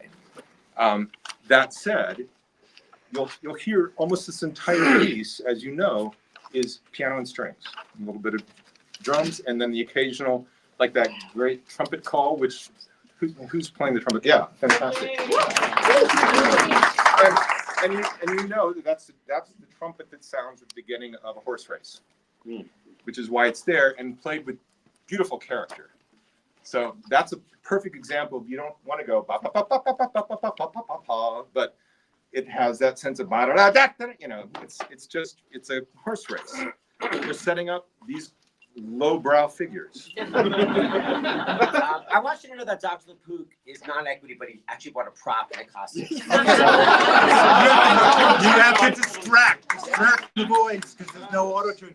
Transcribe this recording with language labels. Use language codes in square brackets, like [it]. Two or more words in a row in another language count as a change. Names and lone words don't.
[en] That said, you'll hear almost this entire piece, as you know, is piano and strings, a little bit of drums, and then the occasional, like that great trumpet call, which who's playing the trumpet? Yeah, fantastic. And you know that's the trumpet that sounds at the beginning of a horse race, which is why it's there and played with beautiful character. So that's a perfect example of you don't want to go ba ba ba ba ba ba ba ba ba ba ba ba, but it has that sense of ba da da da da. You know, it's a horse race. We're setting up these lowbrow figures. I want you to know that Dr. Lapook is non-equity, but he actually bought a prop and a costume. You have to distract the voice because there's no auto tune.